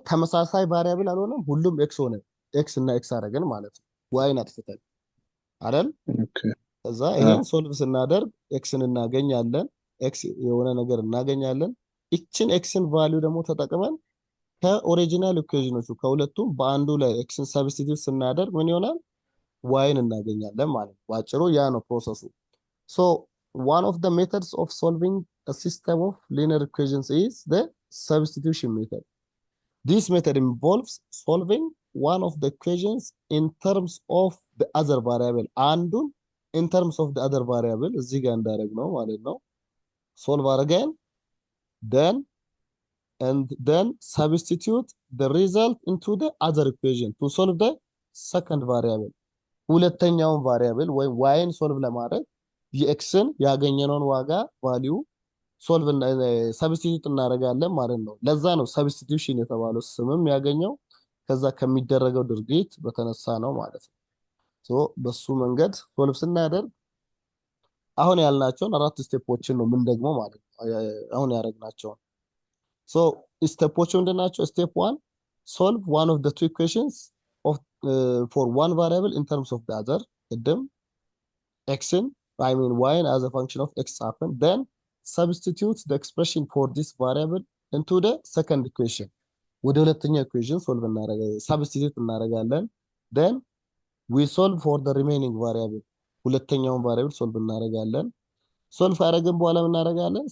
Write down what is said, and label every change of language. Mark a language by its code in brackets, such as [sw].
[am] ተመሳሳይ ቫሪያብል አልሆነም፣ ሁሉም ኤክስ ሆነ። ኤክስ እና ኤክስ አደረገን ማለት ነው፣ ዋይን አጥፍተን አይደል? ከዛ ይሄን ሶልቭ ስናደርግ ኤክስን እናገኛለን፣ ኤክስ የሆነ ነገር እናገኛለን። እችን ኤክስን ቫልዩ ደግሞ ተጠቅመን ከኦሪጂናል ኢኩዌሽኖቹ ከሁለቱም በአንዱ ላይ ኤክስን ሰብስቲቲዩት ስናደርግ ምን ይሆናል? ዋይን እናገኛለን ማለት ነው። ባጭሩ ያ ነው ፕሮሰሱ። ሶ [en] one of the methods of solving a system of linear equations is the substitution method. This method involves solving one of the equations in terms of the other variable. [am] አንዱን [en] in terms of the other variable [am] እዚህ ጋር እንዳደረግ ነው ማለት ነው። [en] solve again, then substitute the result into the other equation to solve the second variable. [am] ሁለተኛውን ቫሪያብል ወይም ዋይን ሶልቭ ለማድረግ የኤክስን ያገኘነውን ዋጋ ቫልዩ ሶልቭ ሰብስቲቱት እናደርጋለን ማለት ነው። ለዛ ነው ሰብስቲቱሽን የተባለው ስምም ያገኘው ከዛ ከሚደረገው ድርጊት በተነሳ ነው ማለት ነው። ሶ በሱ መንገድ ሶልቭ ስናደርግ አሁን ያልናቸውን አራት ስቴፖችን ነው ምን ደግሞ ማለት ነው አሁን ያደረግናቸውን። ሶ ስቴፖቹ ምንድናቸው? [en] ስቴፕ 1 solve one of the two equations of for one variable in terms of the other. [am] ቅድም xን [en] y as a function of x happen, then substitute the expression for this variable into the second equation. [am] ወደ ሁለተኛው ኢኩዌሽን ሶልቭ እናደርጋለን፣ ሰብስቲቱት እናደርጋለን። [en] then we solve for the remaining variable. [am] ሁለተኛውን ቫሪያብል ሶልቭ እናደርጋለን። ሶልቭ አደረግን በኋላ ምን እናደርጋለን?